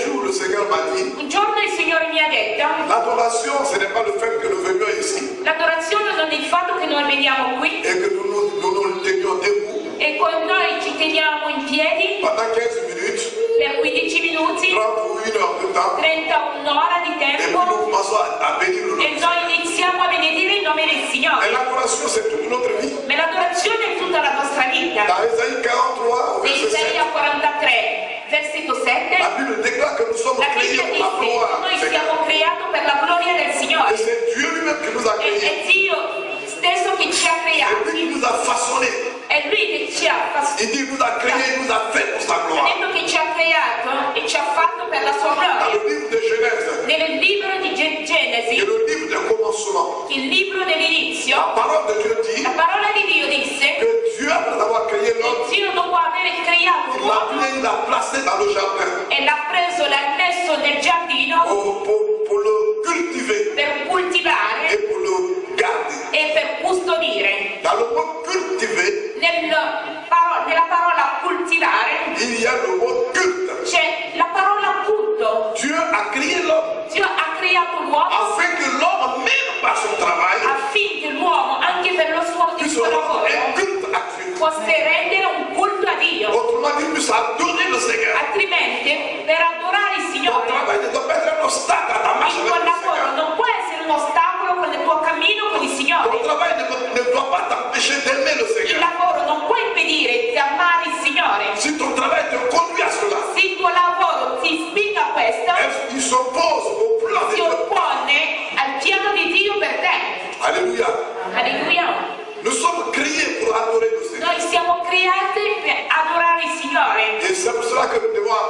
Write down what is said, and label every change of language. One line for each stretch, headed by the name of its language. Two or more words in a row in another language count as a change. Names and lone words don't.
French: le Seigneur m'a dit,
Italian: Un giorno il Signore mi ha detto,
French: l'adoration, ce n'est pas le fait que nous venions ici
Italian: l'adorazione non è il fatto che noi veniamo qui
French: et que nous tenions debout
Italian: e con noi ci teniamo in piedi
French: pendant 15 minutes,
Italian: per 15 minuti,
French: 30 ou 1 heure de temps,
Italian: 30 un'ora di
French: et puis
Italian: tempo
French: nous commençons à bénir le nom.
Italian: e noi iniziamo a benedire il nome del
French: Et
Italian: Signore.
French: l'adoration, c'est toute notre vie.
Italian: Ma l'adorazione è tutta la nostra vita.
French: Dans Isaïe 43, au
Italian: In
French: verset 7,
Italian: Isaia 43, versetto 7,
French: la Bible déclare que nous sommes
Italian: la
French: créés
Italian: Bibbia
French: pour la
Italian: dice
French: gloire
Italian: noi
French: du Seigneur.
Italian: siamo creati per la gloria del
French: Et
Italian: Signore.
French: c'est Dieu lui-même qui nous a créés.
Italian: È Dio stesso che ci ha
French: C'est lui
Italian: creati.
French: qui nous a façonnés.
Italian: È Lui che ci ha
French: Il dit, il nous a créés, il nous a fait pour sa
Italian: Ha
French: gloire.
Italian: detto che ci ha creato e ci ha fatto per la sua
French: Dans
Italian: gloria.
French: le livre de Genèse,
Italian: Nel libro di
French: qui est
Italian: Genesi,
French: le livre du commencement,
Italian: il libro dell'inizio,
French: la parole de Dieu dit
Italian: la parola di Dio disse
French: que Dieu, après avoir créé l'homme,
Italian: che Dio dopo aver creato
French: il l'a
Italian: l'uomo
French: pris, il l'a placé dans le jardin
Italian: e l'ha preso, l'ha messo nel giardino
French: pour le cultiver
Italian: per coltivare
French: et pour le garder.
Italian: e per custodire.
French: Dans le mot cultiver,
Italian: Nella parola coltivare
French: il y a le mot culte.
Italian: c'è la parola culto.
French: Dieu a créé l'homme
Italian: Dio ha creato l'uomo
French: afin que l'homme, même par son travail,
Italian: affinché l'uomo, anche per il
French: puisse
Italian: suo lavoro,
French: rendre un culte à Dieu.
Italian: fosse rendere un culto a Dio.
French: Autrement dit, puisse adorer le Seigneur.
Italian: Altrimenti, per adorare il
French: Ton
Italian: Signore,
French: travail ne doit pas être un obstacle à ta marche
Italian: il
French: avec
Italian: tuo
French: le
Italian: lavoro
French: Seigneur.
Italian: non può essere un ostacolo con il tuo cammino con il
French: Ton
Italian: Signore.
French: travail ne doit pas t'empêcher d'aimer le
Italian: Il
French: Seigneur.
Italian: lavoro non può impedire di amare il Signore.
French: Si ton travail te conduit à cela,
Italian: Se il tuo lavoro ti spinga a questo,
French: il s'oppose au plan de
Italian: si
French: Dieu.
Italian: oppone al piano di Dio per te.
French: Alléluia.
Italian: Alleluia.
French: Nous sommes créés pour adorer le Seigneur.
Italian: Noi siamo creati per adorare il Signore.
French: Et c'est pour cela que nous devons